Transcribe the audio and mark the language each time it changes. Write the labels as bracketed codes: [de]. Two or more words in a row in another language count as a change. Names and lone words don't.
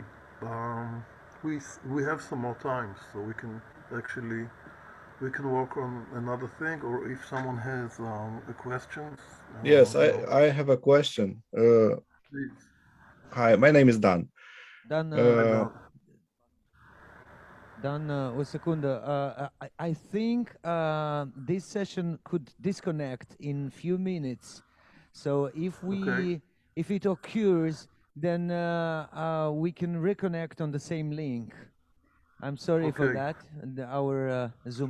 [en] Um, we have some more time, so we can actually we can work on another thing, or if someone has a questions, Yes, you know, I have a question. please. Hi, my name is Dan. Dan, I Uh, don't. [ro] Dan, o secundă. [en] I think this session could disconnect in few minutes. So Okay. if it occurs, then we can reconnect on the same link. I'm sorry for Okay. that. Our Zoom